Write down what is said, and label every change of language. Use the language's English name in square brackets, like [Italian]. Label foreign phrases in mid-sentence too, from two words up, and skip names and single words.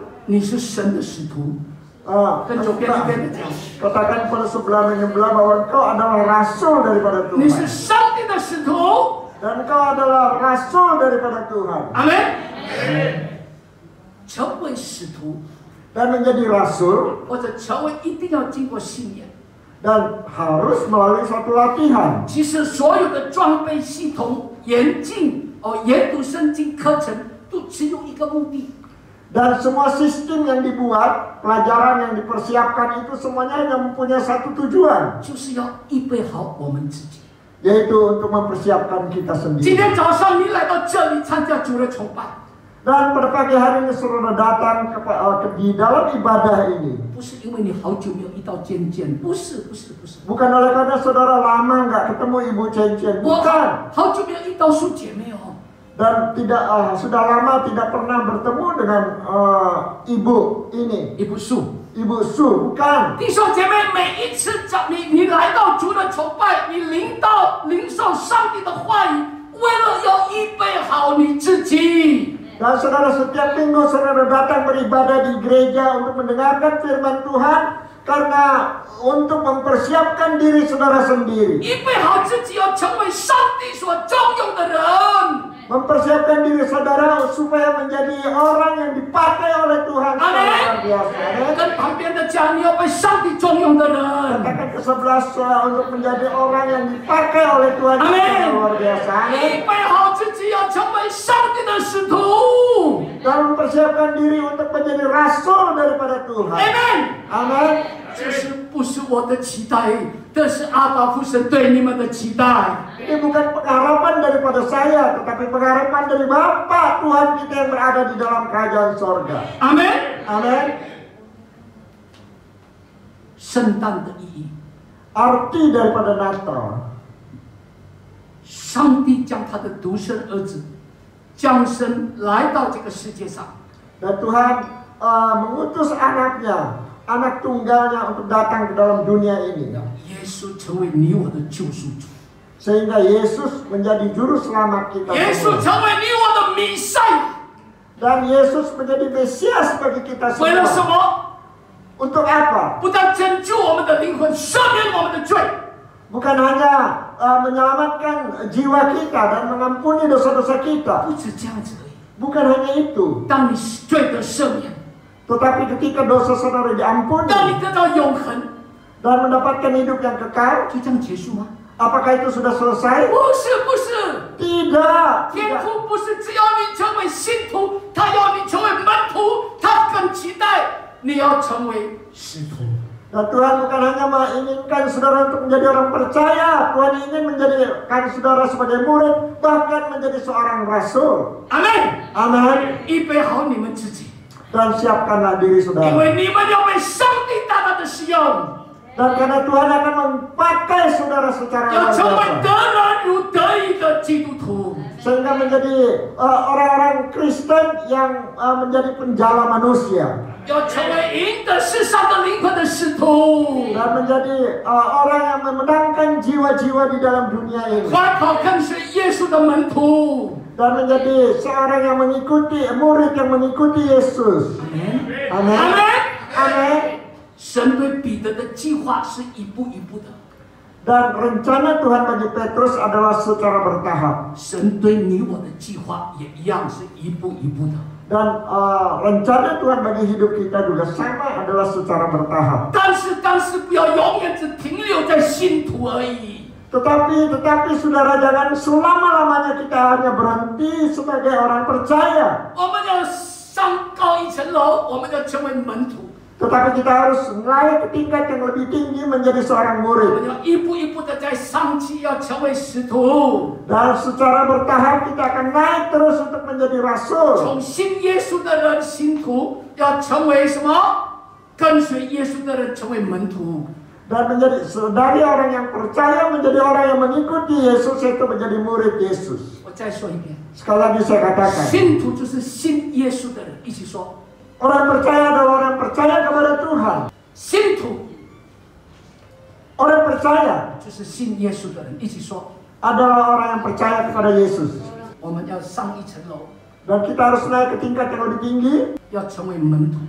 [Chinese] 你是神的使徒。 跟左边右边的讲， [Indonesian] Katakan pada sebelah menyebelah bahwa engkau adalah rasul daripada [Chinese] 你是 [Indonesian] Tuhan. [Chinese] 上帝的使徒。 [Indonesian] Dan engkau adalah rasul daripada Tuhan. [Chinese] 阿门。成为使徒 [Indonesian] Dan menjadi rasul [Chinese] 或者成为一定要经过训练。 [Indonesian] dan harus melalui suatu latihan. [Chinese] 其实所有的装备系统、研读圣经课程，都只有一个目的， [Indonesian] Dan semua sistem yang dibuat, pelajaran yang dipersiapkan itu semuanya hanya mempunyai satu tujuan, [Chinese] 就是要预备好我们自己。 [Indonesian] yaitu untuk mempersiapkan kita [Chinese] 今 [Indonesian] sendiri. [Chinese] 天早上你来到这里参加主日崇拜， [Indonesian] Dan pada pagi hari ini saudara datang di dalam ibadah ini [Chinese] 不是因为你好久没有遇到渐渐，不是。 [Indonesian] bukan oleh karena saudara lama nggak ketemu Ibu Cencen, [Chinese] 我 [Indonesian] bukan. [Chinese] 好久没有遇到苏姐妹哦， [Indonesian] Dan sudah lama tidak pernah bertemu dengan ibu ini, [Chinese] 也不是。 [Indonesian] Ibu Su, bukan. [Chinese] 弟兄姐妹，每一次你来到主的崇拜，你领受上帝的话语，为了要预备好你自己。 [Indonesian] Dan saudara, setiap minggu saudara datang beribadah di gereja untuk mendengarkan firman Tuhan karena untuk mempersiapkan diri saudara sendiri. [Chinese] 预备好自己，要成为上帝所重用的人。 [Indonesian] Mempersiapkan diri saudara supaya menjadi orang yang dipakai oleh Tuhan. Luar biasa. [Chinese] 跟旁边的讲，你要被上帝重用的人。 [Indonesian] Katakan ke sebelah untuk menjadi orang yang dipakai oleh Tuhan. Luar biasa. [Chinese] 预备好自己，要成为上帝的使徒。 [Indonesian] Dan mempersiapkan diri untuk menjadi rasul daripada Tuhan. [Chinese] Amen。 [Indonesian] Amin. [Chinese] 这是不是我的期待？这是阿爸父神对你们的期待。 [Indonesian] Ini bukan pengharapan daripada saya, tetapi pengharapan dari Bapa Tuhan kita yang berada di dalam kerajaan sorga. [Chinese] 阿门。 [Indonesian] Amin. [Chinese] 圣诞的意义， [Indonesian] Arti daripada Natal. [Chinese] 上帝将他的独生儿子降生来到这个世界上。 [Indonesian] Dan Tuhan mengutus anaknya, anak tunggalnya untuk datang ke dalam dunia ini. [Chinese] 耶稣成为你我的救赎主， [Indonesian] Sehingga Yesus menjadi juru selamat kita [Chinese] 耶稣 [Indonesian] semua. [Chinese] 成为你我的弥赛亚。 [Indonesian] Dan Yesus menjadi Mesias bagi kita [Chinese] 为了什 [Indonesian] semua. [Chinese] 么？ [Indonesian] Untuk apa? [Chinese] 不但拯救我们的灵魂，赦免我们的罪， [Indonesian] Bukan hanya menyelamatkan jiwa kita dan mengampuni dosa-dosa kita. [Chinese] 不止这样子而已。 [Indonesian] Bukan hanya itu. [Chinese] 当你罪得赦免， [Indonesian] Tetapi ketika dosa saudara diampuni [Chinese] 当你得到永恒， [Indonesian] dan mendapatkan hidup yang kekal, [Chinese] 就这样结束吗？ [Indonesian] apakah itu sudah selesai? [Chinese] 不是， [Indonesian] Tidak. [Chinese] 天父不是只要你成为信徒，他要你成为门徒，他更期待你要成为使徒。 [Indonesian] Dan Tuhan bukan hanya menginginkan saudara untuk menjadi orang percaya, Tuhan ingin menjadikan saudara sebagai murid, bahkan menjadi seorang rasul. [Chinese] 阿门。 [Indonesian] Amin. [Chinese] 预备好你们自己， [Indonesian] Dan siapkanlah diri [Chinese] 因 [Indonesian] saudara. [Chinese] 为你们要被上帝大大的使用， [Indonesian] Dan karena Tuhan akan memakai saudara secara [Chinese] 要 [Indonesian] luar [Chinese] 成为 [Indonesian] biasa. [Chinese] 得人如得义的基督徒。 [Indonesian] Sehingga menjadi orang-orang Kristen yang menjadi penjala manusia. [Chinese] 要成为赢得世上的灵魂的使徒， [Indonesian] Dan menjadi orang yang memenangkan jiwa-jiwa di dalam dunia ini. [Chinese] 快跑跟随耶稣的门徒。 [Indonesian] Dan menjadi seorang yang mengikuti, murid yang mengikuti Yesus. [Chinese] 阿 [Indonesian] Amin. [Chinese] 门。 [Indonesian] Amin. [Chinese] 神对彼得的计划是一步一步的， [Indonesian] Dan rencana Tuhan bagi Petrus adalah secara bertahap. [Chinese] 神对你我的计划也一样是一步一步的。 [Indonesian] Dan rencana Tuhan bagi hidup kita juga sama adalah secara bertahap. [Chinese] 但是不要永远只停留在信徒而已。 [Indonesian] Tetapi saudara jangan selama-lamanya kita hanya berhenti sebagai orang percaya. [Chinese] 我们要上高一层楼，我们要成为门徒。 [Indonesian] Tetapi kita harus naik ke tingkat yang lebih tinggi menjadi seorang [Chinese] 我 [Indonesian] murid. [Chinese] 们要一步一步的在上去，要成为使徒。 [Indonesian] Dan secara bertahap kita akan naik terus untuk menjadi rasul. [Chinese] 从信耶稣的人信徒，要成为什么？跟随耶稣的人成为门徒。 [Indonesian] Dan menjadi dari orang yang percaya menjadi orang yang mengikuti Yesus itu menjadi murid Yesus. [Chinese] 我再说一遍， [Indonesian] Sekali lagi saya katakan, [Chinese] 信徒就是信耶稣的人，一起说。 [Indonesian] orang percaya adalah orang yang percaya kepada Tuhan. [Chinese] 信徒 [Indonesian] Orang percaya [Chinese] 就是信耶稣的人，一起说。 [Indonesian] adalah orang yang percaya kepada Yesus. [Chinese] 我们要上一层楼， [Indonesian] Dan kita harus naik ke tingkat yang lebih tinggi [Chinese] 要成为门徒。